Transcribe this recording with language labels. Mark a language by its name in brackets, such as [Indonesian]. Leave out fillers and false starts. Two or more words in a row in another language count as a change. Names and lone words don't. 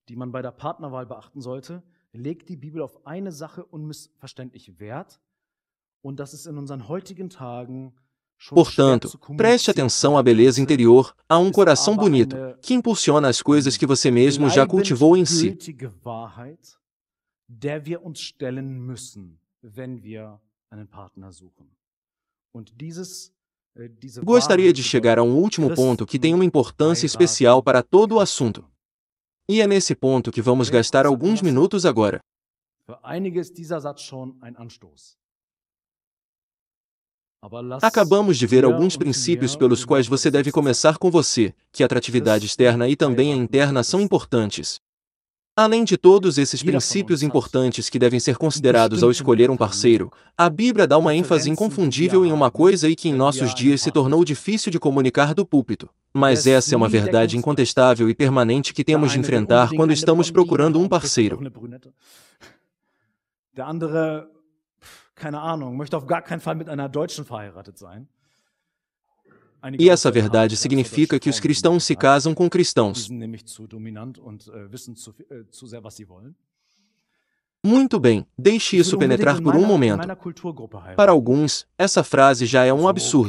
[Portuguese] Portanto, preste atenção à beleza interior, a um coração bonito, que impulsiona as coisas que você mesmo já cultivou em si. [German] Der wir uns stellen müssen, wenn wir einen Partner suchen. [Portuguese] Gostaria de chegar a um último ponto que tem uma importância especial para todo o assunto. E é nesse ponto que vamos gastar alguns minutos agora. Acabamos de ver alguns princípios pelos quais você deve começar com você, que a atratividade externa e também a interna são importantes. Além de todos esses princípios importantes que devem ser considerados ao escolher um parceiro, a Bíblia dá uma ênfase inconfundível em uma coisa e que em nossos dias se tornou difícil de comunicar do púlpito. Mas essa é uma verdade incontestável e permanente que temos de enfrentar quando estamos procurando um parceiro. [German] Der andere, keine Ahnung, möchte auf gar keinen Fall mit einer Deutschen verheiratet sein. [Portuguese] E essa verdade significa que os cristãos se casam com cristãos. Muito bem, deixe isso penetrar por um momento. Para alguns, essa frase já é um absurdo.